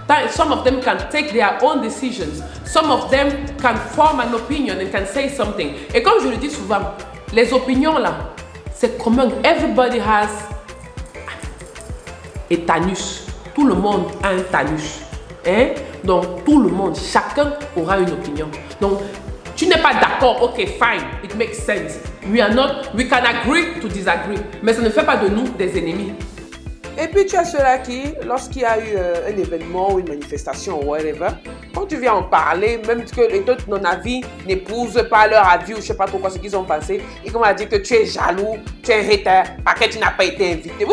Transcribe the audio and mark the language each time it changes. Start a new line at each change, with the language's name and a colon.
English: Some of them can take their own decisions. Some of them can form an opinion and can say something.
French: Et comme je le dis souvent, les opinions là, c'est commun.
English: Everybody has a tanus.
French: Tout le monde a un tanus. Donc, tout le monde, chacun aura une opinion. Donc, tu n'es pas d'accord, ok,
English: fine, it makes sense. We can agree to disagree.
French: Mais ça ne fait pas de nous des ennemis. Et puis tu as ceux-là qui, lorsqu'il y a eu un événement ou une manifestation ou whatever, quand tu viens en parler, même que les autres, ton avis, n'épousent pas leur avis ou je ne sais pas trop quoi, ce qu'ils ont pensé, ils commencent à dire que tu es jaloux, tu es un hater, parce que tu n'as pas été invité.